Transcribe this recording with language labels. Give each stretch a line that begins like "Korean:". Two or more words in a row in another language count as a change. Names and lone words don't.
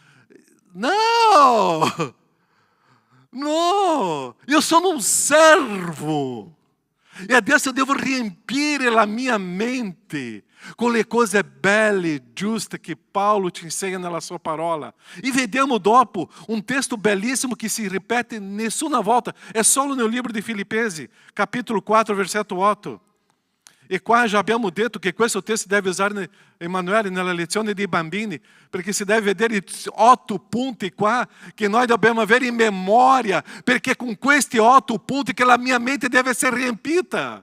Italian: No! No! Io sono un servo. E adesso eu devo riempire la mia mente con le cose belle e giuste che Paolo ci insegna nella sua parola. E vediamo dopo
Portuguese: um texto belíssimo que se
Italian: ripete nessuna volta, é solo
Portuguese: no livro
Italian: di Filipensi, capítulo 4, versetto 8. E qua já abbiamo detto che questo testo deve usare Emanuele nella lezione di bambini, perché si deve vedere i 8 punti qua che noi dobbiamo avere in memoria, perché con questi 8 punti che la mia mente deve essere riempita.